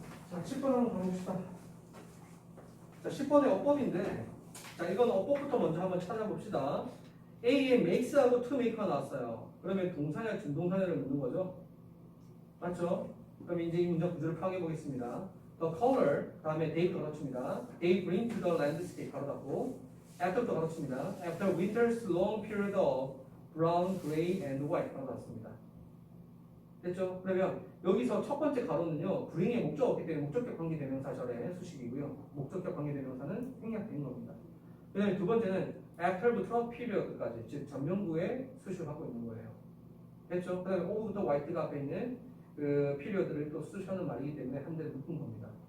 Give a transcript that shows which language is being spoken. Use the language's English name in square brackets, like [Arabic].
[Korean] 자, 10번 한번 가봅시다. 자, 10번의 어법인데, 자, 이건 어법부터 먼저 한번 찾아봅시다. A에 makes하고 to make가 나왔어요. 그러면 동사냐 준동사냐를 묻는 거죠. 맞죠? 그럼 이제 이 문장 구조를 파악해 보겠습니다. [English] The color, [Korean] 다음에 [English] they [Korean] 가로칩니다. [English] They bring to the landscape [Korean] 가로 닫고 after부터 가로칩니다. [English] After winter's long period of brown, gray, and white [Korean] 가로 닫습니다. 됐죠? 그러면 여기서 첫 번째 가로는요, bring의 목적 없기 때문에 목적격 관계대명사절의 수식이고요. 목적격 관계대명사는 생략된 겁니다. 그 다음에 두 번째는 after부터 period까지, 즉 전명구에 수식하고 있는 거예요. 됐죠? 그 다음에 over부터 white가 앞에 있는 그 period를 또 수식하는 말이기 때문에 한 대를 묶은 겁니다.